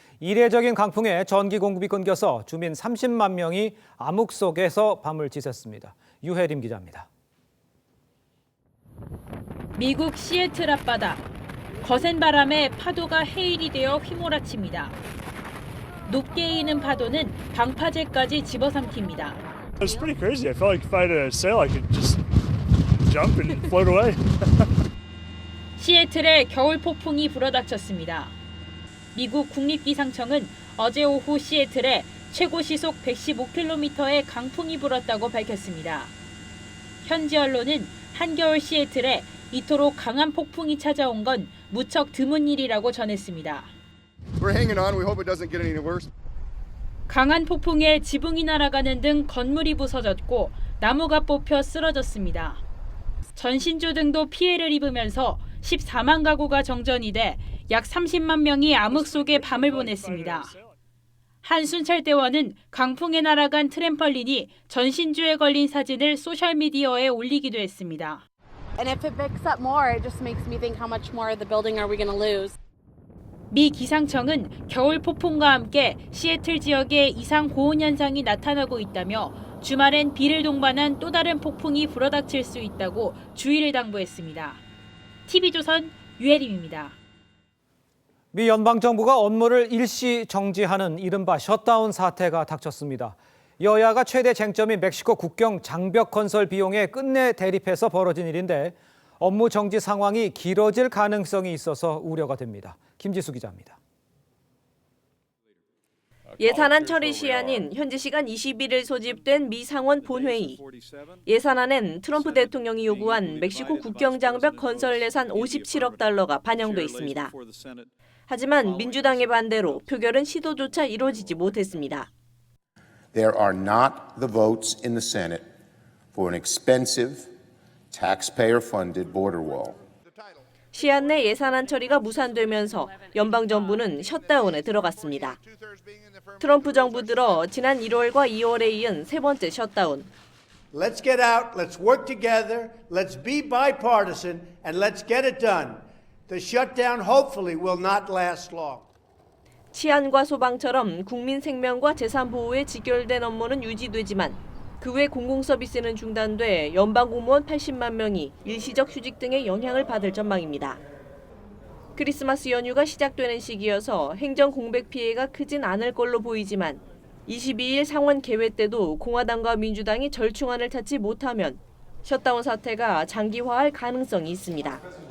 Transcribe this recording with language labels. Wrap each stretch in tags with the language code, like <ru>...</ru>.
<ko>이례적인 강풍에 전기 공급이 끊겨서 주민 30만 명이 암흑 속에서 밤을 지샜습니다. 유혜림 기자입니다. 미국 시애틀 앞바다. 거센 바람에 파도가 해일이 되어 휘몰아칩니다. 높게 이는 파도는 방파제까지 집어삼킵니다.</ko> <en>It's pretty crazy. I felt like if I had a sail, I could just jump and float away.</en> <ko>시애틀에 겨울 폭풍이 불어닥쳤습니다. 미국 국립기상청은 어제 오후 시애틀에 최고 시속 115km의 강풍이 불었다고 밝혔습니다. 현지 언론은 한겨울 시애틀에 이토록 강한 폭풍이 찾아온 건 무척 드문 일이라고 전했습니다.</ko> <en>We're hanging on. We hope it doesn't get any worse.</en> <ko>강한 폭풍에 지붕이 날아가는 등 건물이 부서졌고 나무가 뽑혀 쓰러졌습니다. 전신주 등도 피해를 입으면서 14만 가구가 정전이 돼 약 30만 명이 암흑 속에 밤을 보냈습니다. 한 순찰대원은 강풍에 날아간 트램펄린이 전신주에 걸린 사진을 소셜미디어에 올리기도 했습니다.</ko> <en>And if it picks up more, it just makes me think how much more of the building are we going to lose?</en> <ko>미 기상청은 겨울 폭풍과 함께 시애틀 지역에 이상 고온 현상이 나타나고 있다며 주말엔 비를 동반한 또 다른 폭풍이 불어닥칠 수 있다고 주의를 당부했습니다. TV조선 유혜림입니다. 미 연방정부가 업무를 일시 정지하는 이른바 셧다운 사태가 닥쳤습니다. 여야가 최대 쟁점인 멕시코 국경 장벽 건설 비용에 끝내 대립해서 벌어진 일인데 업무 정지 상황이 길어질 가능성이 있어서 우려가 됩니다. 김지수 기자입니다. 예산안 처리 시한인 현지 시간 21일 소집된 미 상원 본회의. 예산안엔 트럼프 대통령이 요구한 멕시코 국경 장벽 건설 예산 57억 달러가 반영돼 있습니다. 하지만 민주당의 반대로 표결은 시도조차 이루어지지 못했습니다.</ko> <en>There are not the votes in the Senate for an expensive, taxpayer-funded border wall.</en> <ko>시한 내 예산안 처리가 무산되면서 연방정부는 셧다운에 들어갔습니다. 트럼프 정부 들어 지난 1월과 2월에 이은 세 번째 셧다운.</ko> <en>Let's get out, let's work together, let's be bipartisan, and let's get it done. The shutdown hopefully will not last long.</en> <ko>치안과 소방처럼 국민 생명과 재산 보호에 직결된 업무는 유지되지만 그 외 공공서비스는 중단돼 연방 공무원 80만 명이 일시적 휴직 등의 영향을 받을 전망입니다. 크리스마스 연휴가 시작되는 시기여서 행정 공백 피해가 크진 않을 걸로 보이지만 22일 상원 개회 때도 공화당과 민주당이 절충안을 찾지 못하면 셧다운 사태가 장기화할 가능성이 있습니다.</ko>